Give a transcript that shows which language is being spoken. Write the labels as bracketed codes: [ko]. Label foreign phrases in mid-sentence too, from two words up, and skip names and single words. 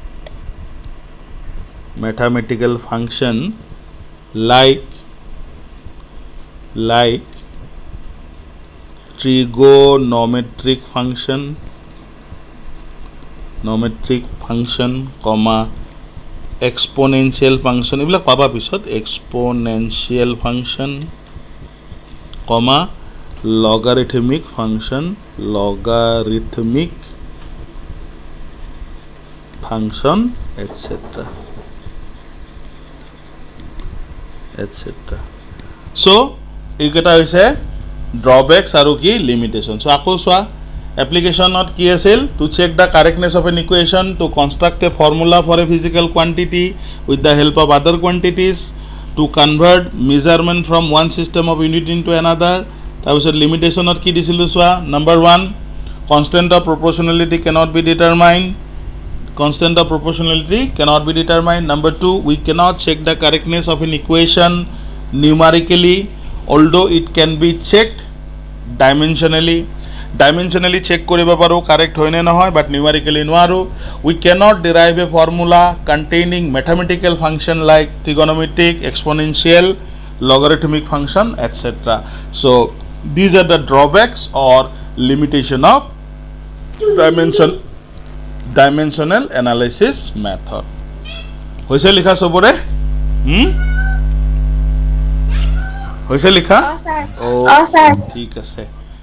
[en] like trigonometric function, comma exponential function [as] এইবিলাক পাবা পিছত [en] exponential function, comma logarithmic function etc. [as] So এইকেইটা হৈছে drawbacks আৰু কি limitation. [en] So [as] আকৌ চোৱা applicationত কি আছিল [en] to check the correctness of an equation, to construct a formula for a physical quantity with the help of other quantities, to convert measurement from one system of unit into another. [as] তাৰপিছত লিমিটেশ্যনত কি দিছিলোঁ চোৱা [en] number 1 constant of proportionality cannot be determined. Number 2 we cannot check the correctness of an equation numerically, although it can be checked dimensionally check [as] কৰিব পাৰোঁ [en] correct [as] হয় নে নহয়, [en] but numerically নোৱাৰোঁ. We cannot derive a formula containing mathematical function like trigonometric, exponential, logarithmic function etc. So these are the drawbacks or limitation of dimensional analysis method. [as] হৈছে লিখা সবৰে হৈছে লিখা স্যার ও স্যার ঠিক আছে